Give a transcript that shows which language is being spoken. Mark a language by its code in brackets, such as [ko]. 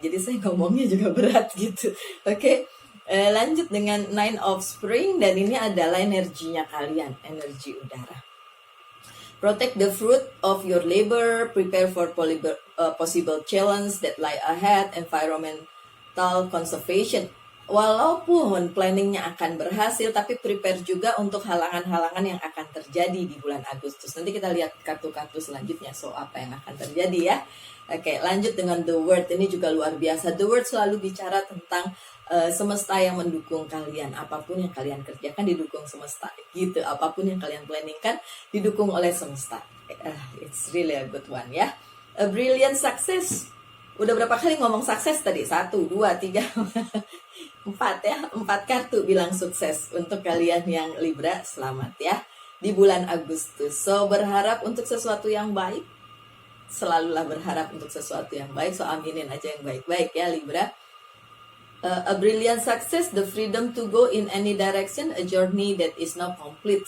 [id] Jadi saya ngomongnya juga berat gitu. Oke. Lanjut dengan Nine of Spring, dan ini adalah energinya kalian, energi udara. [en] Protect the fruit of your labor, prepare for possible challenge that lie ahead, environmental conservation. [id] Walaupun planningnya akan berhasil, tapi prepare juga untuk halangan-halangan yang akan terjadi di bulan Agustus. Nanti kita lihat kartu-kartu selanjutnya, so apa yang akan terjadi ya. Oke, lanjut dengan The Word. Ini juga luar biasa. The Word selalu bicara tentang semesta yang mendukung kalian. Apapun yang kalian kerjakan didukung semesta gitu. Apapun yang kalian planningkan didukung oleh semesta. [en] It's really a good one ya. A brilliant success. [id] Udah berapa kali ngomong sukses tadi? 1, 2, 3, 4 ya. 4 kartu bilang sukses untuk kalian yang Libra. Selamat ya di bulan Agustus. So berharap untuk sesuatu yang baik. Selalulah berharap untuk sesuatu yang baik. So aminin aja yang baik-baik ya Libra. [en] A brilliant success, the freedom to go in any direction, a journey that is not complete.